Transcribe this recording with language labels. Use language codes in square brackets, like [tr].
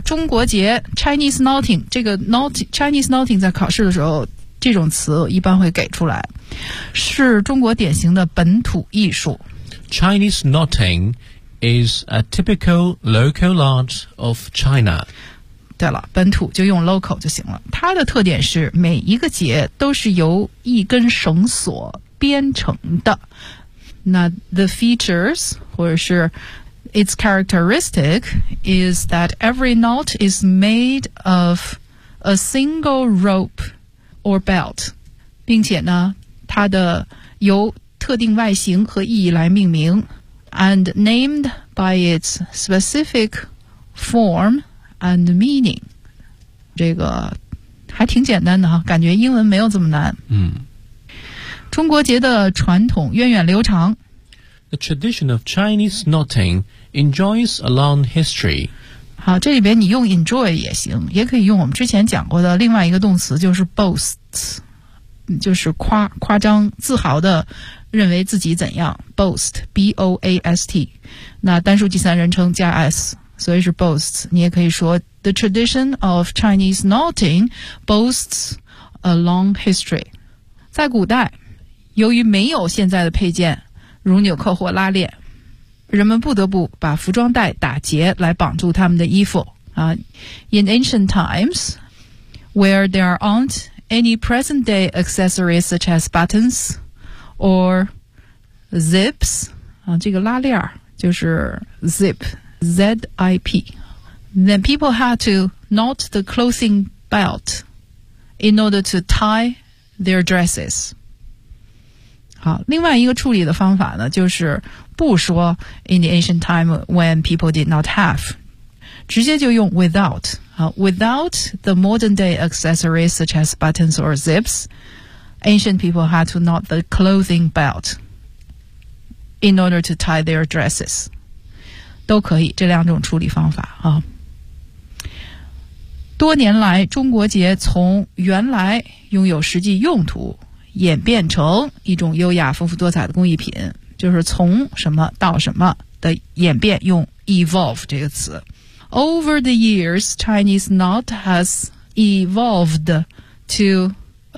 [zh] 中国节 Chinese Knotting， 这个 Chinese Knotting 在考试的时候，这种词一般会给出来，是中国典型的本土艺术。 [en] Chinese knotting is a typical local art of China。 [zh] 对了，本土就用 local 就行了。它的特点是每一个结都是由一根绳索编成的。 [en] 那 the features [zh] 或者是 [en] its characteristic is that every knot is made of a single rope or belt， [zh] 并且呢它的由特定外形和意义来命名 [en] and named by its specific form and meaning。 [zh] 这个还挺简单的哈，感觉英文没有这么难。嗯，中国结的传统源远流长。 [en] The tradition of Chinese knotting enjoys a long history。 [zh] 好，这里边你用 enjoy 也行，也可以用我们之前讲过的另外一个动词，就是 boast，就是夸张自豪的认为自己怎样， boast B-O-A-S-T， 那单数第三人称加 s， 所以是 boast。你也可以说 [en] The tradition of Chinese knotting boasts a long history。 [zh] 在古代由于没有现在的配件如纽扣或拉链，人们不得不把服装带打结来绑住他们的衣服啊。 [en] In ancient times where there aren'tany present-day accessories such as buttons or zips [zh] 啊，这个拉链就是 [en] zip Z-I-P， then people had to knot the clothing belt in order to tie their dresses。 [zh] 好，另外一个处理的方法呢，就是不说 [en] in the ancient time when people did not have， 直接就用 withoutwithout the modern-day accessories such as buttons or zips, ancient people had to knot the clothing belt in order to tie their dresses. [zh] 都可以，这两种处理方法啊。多年来，中国结从原来拥有实际用途演变成一种优雅、丰富多彩的工艺品，就是从什么到什么的演变，用 evolve 这个词。 [en] Over the years, Chinese knot has evolved to